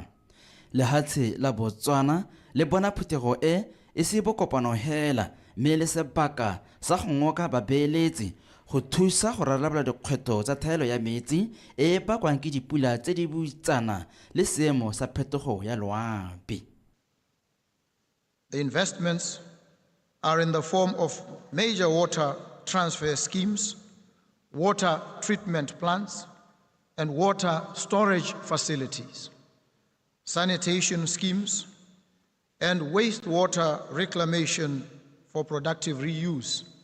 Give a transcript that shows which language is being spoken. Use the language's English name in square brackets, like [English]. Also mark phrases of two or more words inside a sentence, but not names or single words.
[Tswana] Lehatshe la Botswana le bona phuthego e se bokopano hela mme le sebaka sa go ngoka babeeletsi go thusa go rarabolola dikgwetlho tsa thaelo ya metsi e bakwang ke dipula tse di buitsana le seemo sa phetogo ya loapi. [English] The investments are in the form of major water transfer schemes, water treatment plants, and water storage facilities, sanitation schemes, and wastewater reclamation for productive reuse.